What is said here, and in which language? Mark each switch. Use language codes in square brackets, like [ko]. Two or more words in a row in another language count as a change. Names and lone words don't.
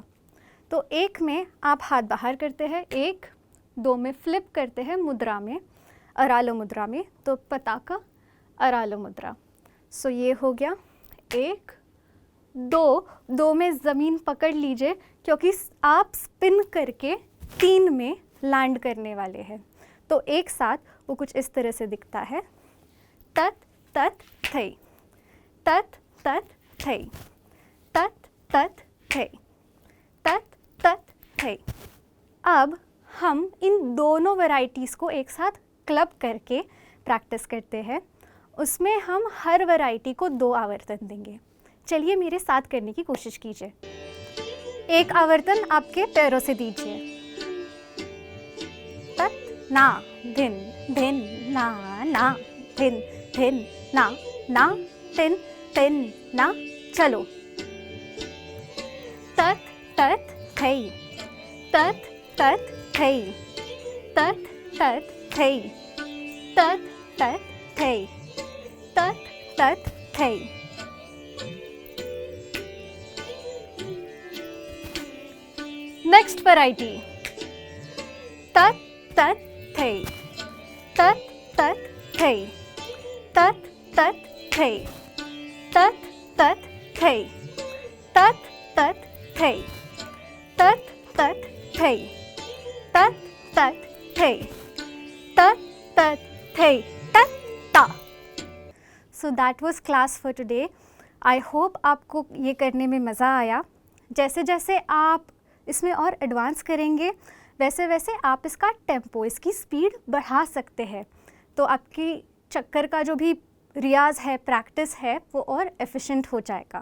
[hi] तो एक में आप हाथ बाहर करते हैं, 1 2 में फ्लिप करते हैं मुद्रा में, अरालो मुद्रा में, तो पताका अरालो मुद्रा। सो ये हो गया 1 2 में ज़मीन पकड़ लीजिए, क्योंकि आप स्पिन करके 3 में लैंड करने वाले हैं। तो एक साथ वो कुछ इस तरह से दिखता है। तत तत थई, तत तत थई, तत तत थई, तत तत थई। अब हम इन दोनों वैरायटीज़ को एक साथ क्लब करके प्रैक्टिस करते हैं। उसमें हम हर वैरायटी को 2 आवर्तन देंगे। चलिए मेरे साथ करने की कोशिश कीजिए। एक आवर्तन आपके पैरों से दीजिए। तत ना धिन धिन ना ना धिन धिन ना ना तिन तिन ना। चलो। तत तत थई, तत तत थई, तत तत थई, तत तत थई, तत तत थई। [en] next variety. [hi] तत तत थई, तत तत थई, तत तत थई, तत तत थई, तत तत थई, तत तत थई, तत तत थई, तत तत थई, तत ता। [en] so that was class for today. I hope [hi] आपको ये करने में मज़ा आया। जैसे जैसे आप इसमें और एडवांस करेंगे वैसे वैसे आप इसका टेम्पो, इसकी स्पीड बढ़ा सकते हैं। तो आपकी चक्कर का जो भी रियाज है, प्रैक्टिस है, वो और एफिशिएंट हो जाएगा।